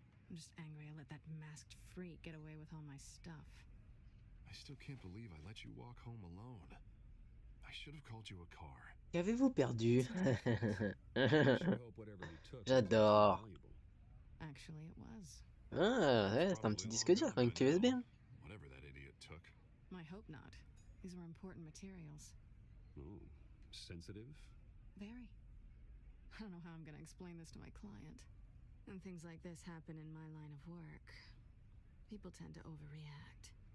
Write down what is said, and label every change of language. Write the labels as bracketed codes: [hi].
[en] I'm just angry I let that masked freak get away with all my stuff. I still can't believe I let you walk home alone. I should have called you a car. [fr] Qu'avez-vous perdu? [en] I sure hope whatever you took was [fr] J'adore. [en] valuable. Actually, it was. [fr] Ah, ouais, c'est un petit disque dur, quand même, clé USB. Hein. [en] Whatever that idiot took. I hope not. These were important materials. Ooh, sensitive? Very. I don't know how I'm gonna explain this to my client. When things like this happen in my line of work, people tend to overreact.